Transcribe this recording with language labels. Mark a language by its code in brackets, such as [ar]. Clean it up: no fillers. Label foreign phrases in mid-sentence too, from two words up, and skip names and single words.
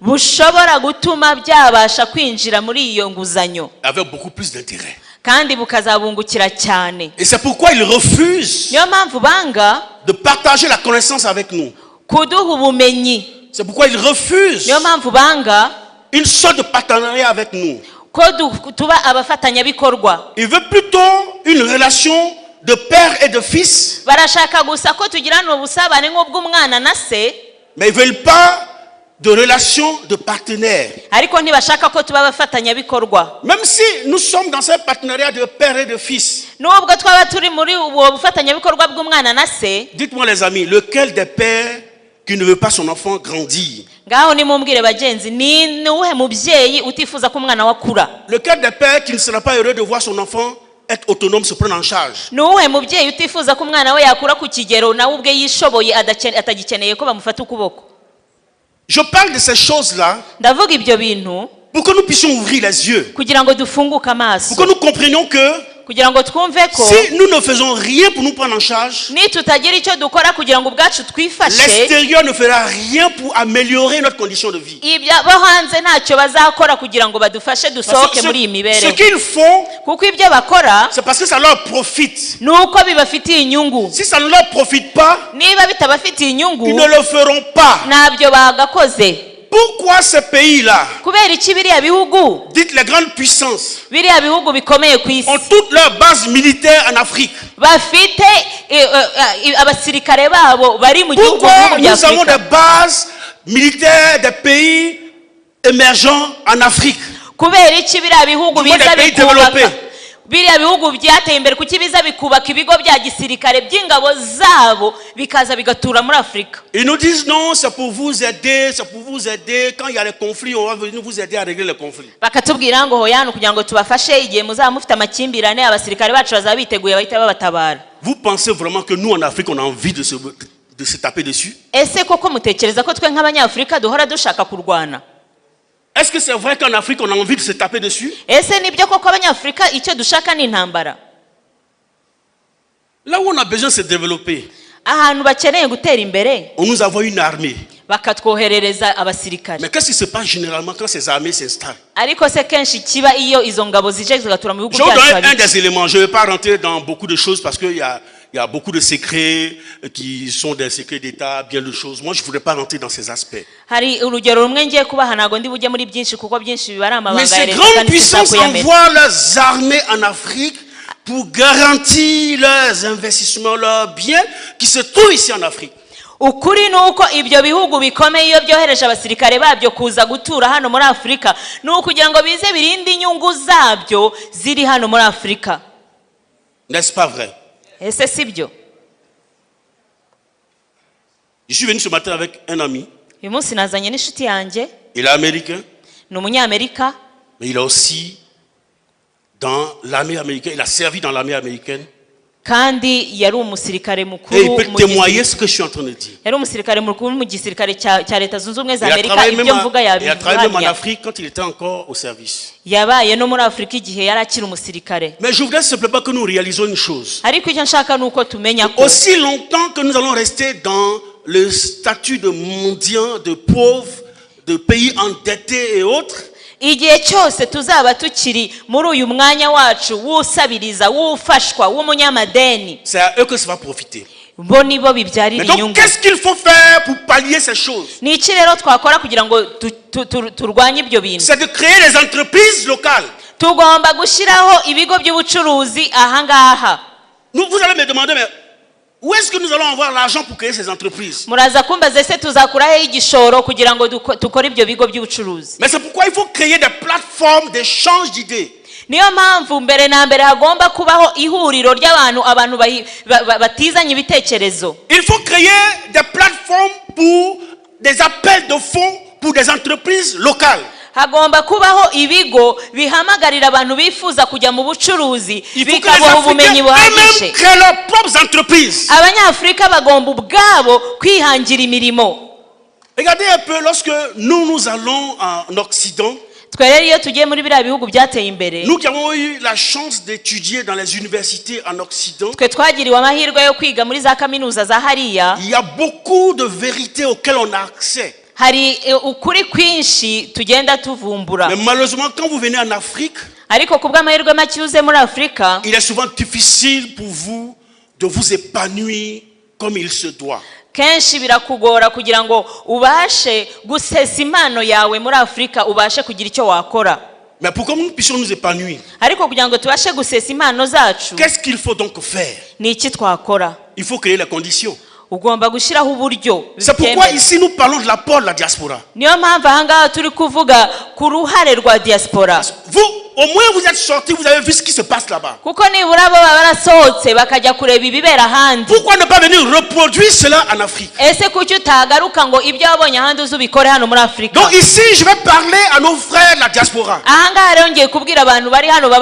[rw] bushobora gutuma byabasha kwinjira muri iyo nguzanyo [fr] avec beaucoup plus d'intérêt. [rw] kandi bukazabungukira cyane. [fr] Et c'est pourquoi ils refusent [rw] Niyo mpamvu banga [fr] de partager la connaissance avec nous. [rw] kuduha ubumenyi. [fr] C'est pourquoi ils refusent [rw] Niyo mpamvu banga [fr] une sorte de partenariat avec nous. [rw] ko tuba abafatanyabikorwa. [fr] Ils veulent plutôt une relation de père et de fils, [rw] Barashaka gusa ko tugirana ubusabane nk'ubw'umwana na se, [fr] mais ils ne veulent pas de relation de partenaire. [rw] ariko ntibashaka ko tuba abafatanyabikorwa. [fr] Même si nous sommes dans un partenariat de père et de fils, [rw] Nubwo twaba turi muri ubu bufatanyabikorwa bw'umwana na se, [fr] dites-moi les amis, lequel des pères qui ne veut pas son enfant grandir? [rw] ngaho nimumbwire bagenzi, ni uwuhe mubyeyi utifuza ko umwana we akura? [fr] Lequel des pères qui ne sera pas heureux de voir son enfant être autonome, se prendre en charge? [rw] Ni uwuhe mubyeyi utifuza ko umwana we yakura ku kigero nawe ubwe yishoboye atagikeneye ko bamufata ukuboko? [fr] Je parle de ces choses-là [rw] Ndavuga ibyo bintu [fr] pour que nous puissions ouvrir les yeux, [rw] kugira ngo dufunguke amaso, [fr] pour que nous comprenions que [rw] kugira ngo twumve ko [fr] si nous ne faisons rien pour nous prendre en charge, [rw] nitutagira icyo dukora kugira ngo ubwacu twifashe, [fr] l'extérieur ne fera rien pour améliorer notre condition de vie. [rw] ibyo bo hanze ntacyo bazakora kugira ngo badufashe [fr] Parce [rw] dusohoke [fr] que [rw] muri iyi [fr] ce [rw] mibereho. [fr] qu'ils font, [rw] Kuko ibyo bakora [fr] c'est parce que ça leur profite. [rw] ni uko bibafitiye inyungu. [fr] Si ça ne leur profite pas, [rw] Niba bitabafitiye inyungu [fr] ils ne le feront pas. [rw] ntabyo bagakoze. [fr] Pourquoi ces pays-là, [rw] Kubera iki biriya bihugu, [fr] dites les grandes puissances, [rw] biriya bihugu bikomeye ku isi [fr] ont toutes leurs bases militaires en Afrique? [rw] bafite abasirikare babo bari mu gihugu [fr] Pourquoi [rw] bya [fr] nous avons [rw] Afurika? [fr] des bases militaires des pays émergents en Afrique? [rw] Kubera iki biriya bihugu [fr] Du moins [rw] biza [fr] des pays [rw] bikubaka, [fr] développés. [rw] biriya bihugu byateye imbere kuki biza bikubaka ibigo bya gisirikare by'ingabo zabo bikaza bigatura muri Afurika? [fr] Ils nous disent non, c'est pour vous aider, c'est pour vous aider. Quand il y a les conflits, on va venir vous aider à régler les conflits. [rw] Bakatubwira ngo hoyano kugira ngo tubafashe igihe muzaba mufite amakimbirane, abasirikare bacu bazaba biteguye bahita babatabara. [fr] Vous pensez vraiment que nous en Afrique, on a envie de se taper dessus? [rw] Ese koko mutekereza ko twe nk'abanyafurika duhora dushaka kurwana? [fr] Est-ce que c'est vrai qu'en Afrique, on a envie de se taper dessus? [rw] Ese nibyo koko abanyafurika icyo dushaka ni intambara? [fr] Là où on a besoin de se développer, [rw] Ahantu bakeneye gutera imbere [fr] on nous envoie une armée. [rw] bakatwoherereza abasirikare. [fr] Mais qu'est-ce qui se passe généralement quand ces armées s'installent? [rw] Ariko se kenshi kiba iyo izo ngabo zije zigatura mu bihugu [fr] Je vous [rw] byacu [fr] donne un [rw] habiki. [fr] des éléments. Je ne vais pas rentrer dans beaucoup de choses parce qu'il y a beaucoup de secrets qui sont des secrets d'État, bien de choses. Moi, je ne voudrais pas rentrer dans ces aspects. [rw] Hari urugero rumwe ngiye kubaha, ntago ndi bujye muri byinshi kuko byinshi biba ari [fr] Mais [rw] amabanga ya [fr] ces [rw] leta [fr] grandes [rw] kandi [fr] puissances [rw] sinzakuyamenya. [fr] envoient leurs armées en Afrique pour garantir leurs investissements, leurs biens qui se trouvent ici en Afrique. [rw] Ukuri ni uko ibyo bihugu bikomeye iyo byohereje abasirikare babyo kuza gutura hano muri Afurika ni ukugira ngo bize birinde inyungu zabyo ziri hano muri Afurika. [fr] N'est-ce pas vrai? [rw] Ese sibyo? [fr] Je suis venu ce matin avec un ami. [rw] Uyu munsi nazanye n'inshuti yanjye, [fr] Il est américain, [rw] ni umunyamerika [fr] mais il est aussi dans l'armée américaine. Il a servi dans l'armée américaine. [rw] kandi yari umusirikare [fr] Et [rw] mukuru [fr] il peut témoigner ce que je suis en train de dire. [rw] yari umusirikare mukuru mu gisirikare cya Leta Zunze Ubumwe za [fr] Il a [rw] Amerika. [fr] travaillé [rw] Ibyo mvuga [fr] il a travaillé même en [rw] yabihamya. [fr] Afrique quand il était encore au service. [rw] Yabaye no muri Afurika igihe yari akiri umusirikare. [fr] Mais je voudrais simplement que nous réalisons une chose. [rw] Ariko icyo nshaka ni uko tumenya ko [fr] Aussi longtemps que nous allons rester dans le statut de mendiant, de pauvre, de pays endettés et autres, [rw] igihe cyose tuzaba tukiri muri uyu mwanya wacu w'usabiriza, w'ufashwa, w'umunyamadeni, [fr] c'est à eux que ça va profiter. [rw] bo nibo [fr] Mais [rw] bibyarira [fr] donc, [rw] inyungu. [fr] qu'est-ce qu'il faut faire pour pallier ces choses? [rw] Ni iki rero twakora kugira ngo turwanye ibyo bintu? [fr] C'est de créer des entreprises locales. [rw] Tugomba gushyiraho ibigo by'ubucuruzi ahangaha. [fr] Vous allez me demander, mais où est-ce que nous allons avoir l'argent pour créer ces entreprises? [rw] Muraza kumbaza ese tuzakuraho igishoro kugira ngo dukore ibyo bigo by'ubucuruzi? [fr] Mais c'est pourquoi il faut créer des plateformes d'échange d'idées. [rw] Niyo mpamvu mbere na mbere hagomba kubaho ihuriro ry'abantu batizanye ibitekerezo. [fr] Il faut créer des plateformes pour des appels de fonds pour des entreprises locales. [rw] Hagomba kubaho ibigo bihamagarira abantu bifuza kujya mu bucuruzi, [fr] Il faut que les [rw] bikabaha ubumenyi [fr] Africains [rw] buhagije. [fr] eux-mêmes créent leurs propres entreprises. [rw] Abanyafurika bagomba ubwabo kwihangira imirimo. [fr] Regardez un peu, lorsque nous allons en Occident, [rw] Twe rero iyo tugiye muri biriya bihugu byateye imbere, [fr] nous qui avons eu la chance d'étudier dans les universités en Occident, [rw] twe twagiriwe amahirwe yo kwiga muri za kaminuza za hariya, [fr] il y a beaucoup de vérités auxquelles on a accès. [rw] hari ukuri kwinshi tugenda tuvumbura. [fr] Mais malheureusement, quand vous venez en Afrique, [rw] Ariko kubw'amahirwe make uze muri Afrika, [fr] il est souvent difficile pour vous de vous épanouir comme il se doit. [rw] kenshi birakugora kugira ngo ubashe gusesa impano yawe muri Afrika, ubashe kugira icyo wakora. [fr] Mais pour que nous puissions nous épanouir, [rw] Ariko kugira ngo tubashe gusesa impano zacu, [fr] qu'est-ce qu'il faut donc faire? [rw] ni iki twakora? [fr] Il faut créer les conditions. [rw] Ugomba gushyiraho uburyo. [fr] C'est pourquoi ici nous parlons de l'apport de la diaspora. [rw] Niyo mpamvu ahangaha turi kuvuga ku ruhare rwa diaspora. [fr] Vous, au moins vous êtes sortis, vous avez vu ce qui se passe là-bas. [rw] Kuko nibura bo barasohotse bakajya kureba ibibera ahandi. [fr] Pourquoi ne pas venir reproduire cela en Afrique? [rw] Ese kuki utagaruka ngo ibyo wabonye ahandi uzubikore hano muri Afrika? [fr] Donc ici, je vais parler à nos frères de la diaspora, [rw] Ahangaha rero ngiye kubwira abantu bari hano baba